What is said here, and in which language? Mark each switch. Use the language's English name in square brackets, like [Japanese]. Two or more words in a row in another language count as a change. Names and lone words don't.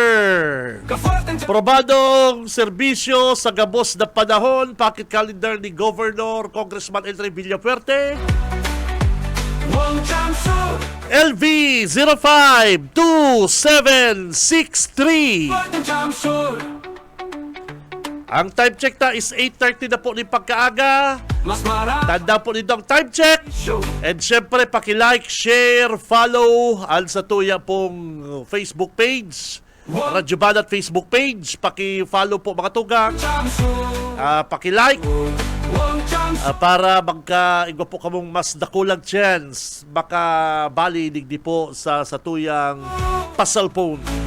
[Bikol] Probadong serbisyo sa gabos na panahon, pocket calendar ni Governor Congressman Elry Villafuerte. LV 052763. Ang [English] time check [Bikol] na is 8:30 na po ni pagkaaga. Tanda po nito ang [English] time check. [Bikol] And syempre, paki-like, share, follow al sa tuya pong Facebook page. Radyo Banat Facebook page. Paki-follow po mga tugang. Paki-like. Para magka-igwa po kamong mas dakulang chance baka bali digdi po sa tuyang pasalpon.